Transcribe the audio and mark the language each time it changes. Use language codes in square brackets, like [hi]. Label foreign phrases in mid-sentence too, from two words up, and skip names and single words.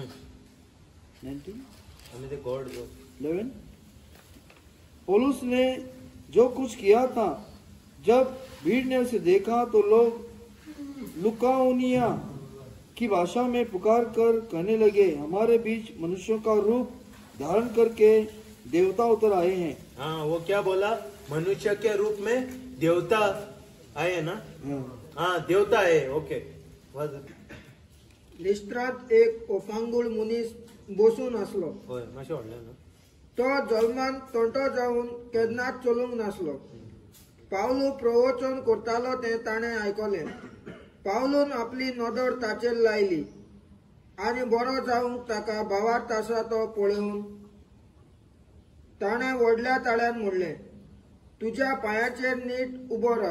[hi] 11 पौलुस ने जो कुछ किया था, जब भीड़ ने उसे देखा तो लोग लुकाउनिया की भाषा में पुकार कर कहने लगे, हमारे बीच मनुष्यों का रूप धारण करके देवता उतर आए हैं। हाँ, वो क्या बोला? मनुष्य के रूप में देवता आए ना? हाँ, देवता है। ओके। [kok] लिस्त्रात एक ओफांगुळ मुनीस बसून असलो। होय, मातशें व्हडलें न्हू? तो जल्मान तोंटो जावन केन्नाच चलूंक नासलो। पावलू प्रवचन करतालो ते ताणें आयकलें। पावलून आपली नदर ताचेर लायली आनी बरो जावंक ताका भावार्थ आसा तो पळोवन ताणें व्हडल्या ताळ्यान म्हणलें, तुज्या पांयाचेर नीट उबो राव।